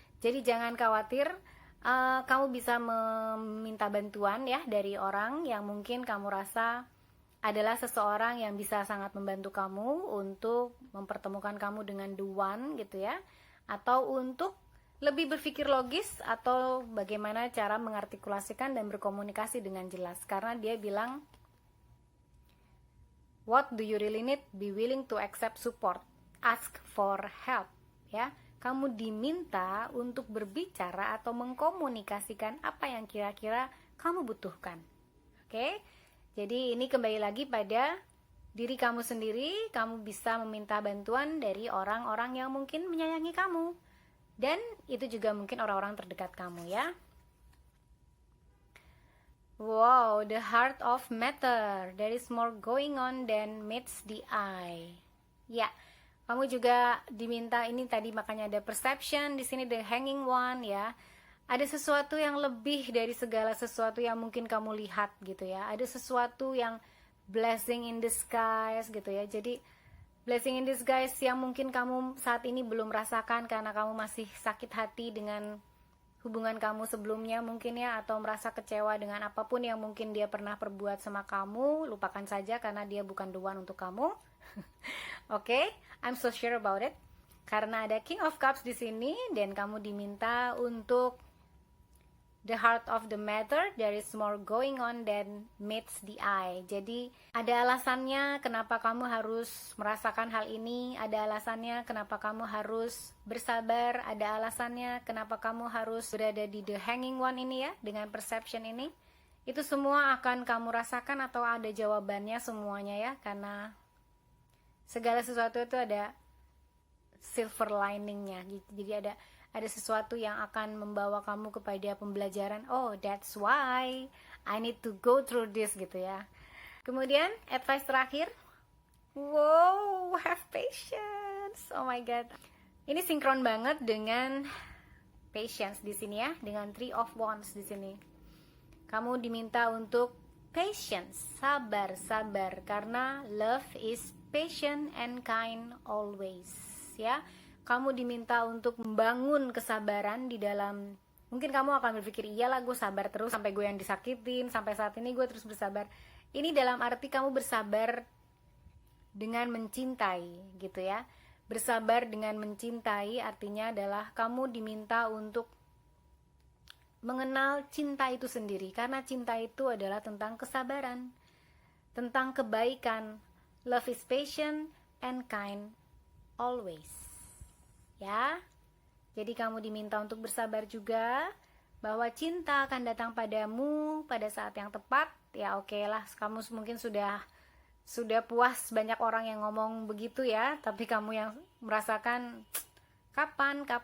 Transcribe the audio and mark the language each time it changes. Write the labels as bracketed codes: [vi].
[id] Jadi jangan khawatir, kamu bisa meminta bantuan ya dari orang yang mungkin kamu rasa adalah seseorang yang bisa sangat membantu kamu untuk mempertemukan kamu dengan [en] the one [id] gitu ya, atau untuk lebih berpikir logis, atau bagaimana cara mengartikulasikan dan berkomunikasi dengan jelas. Karena dia bilang [en] what do you really need? Be willing to accept support. Ask for help ya. [id] Kamu diminta untuk berbicara atau mengkomunikasikan apa yang kira-kira kamu butuhkan. Oke? Jadi ini kembali lagi pada diri kamu sendiri. Kamu bisa meminta bantuan dari orang-orang yang mungkin menyayangi kamu. Dan itu juga mungkin orang-orang terdekat kamu ya. [en] Wow, the heart of matter. There is more going on than meets the eye. [id] Ya, kamu juga diminta ini tadi, makanya ada perception di sini, [en] the hanging one [id] ya. Ada sesuatu yang lebih dari segala sesuatu yang mungkin kamu lihat gitu ya. Ada sesuatu yang [en] blessing in disguise [id] gitu ya. Jadi [en] blessing in disguise [id] yang mungkin kamu saat ini belum rasakan karena kamu masih sakit hati dengan hubungan kamu sebelumnya mungkin ya, atau merasa kecewa dengan apapun yang mungkin dia pernah perbuat sama kamu. Lupakan saja karena dia bukan [en] the one [id] untuk kamu. [en] Oke, I'm so sure about it. [id] Karena ada [en] King of Cups [id] di sini dan kamu diminta untuk [en] the heart of the matter. There is more going on than meets the eye. [id] Jadi ada alasannya kenapa kamu harus merasakan hal ini. Ada alasannya kenapa kamu harus bersabar. Ada alasannya kenapa kamu harus berada di [en] the hanging one [id] ini ya, dengan perception ini. Itu semua akan kamu rasakan atau ada jawabannya semuanya ya. Karena segala sesuatu itu ada silver liningnya. Jadi ada sesuatu yang akan membawa kamu kepada pembelajaran. [en] Oh, that's why I need to go through this [id] gitu ya. Kemudian advice terakhir, [en] wow, have patience. Oh my god, [id] ini sinkron banget dengan patience di sini ya, dengan Three of Wands di sini. Kamu diminta untuk patience, sabar karena [en] love is patient and kind always [id] ya. Kamu diminta untuk membangun kesabaran di dalam, mungkin kamu akan berpikir, iyalah gue sabar terus sampai gue yang disakitin, sampai saat ini gue terus bersabar. Ini dalam arti kamu bersabar dengan mencintai gitu ya. Bersabar dengan mencintai artinya adalah kamu diminta untuk mengenal cinta itu sendiri. Karena cinta itu adalah tentang kesabaran, tentang kebaikan. [en] Love is patient and kind always ya. [id] Jadi kamu diminta untuk bersabar juga, bahwa cinta akan datang padamu pada saat yang tepat. Ya oke lah, kamu mungkin sudah puas banyak orang yang ngomong begitu ya, tapi kamu yang merasakan kapan.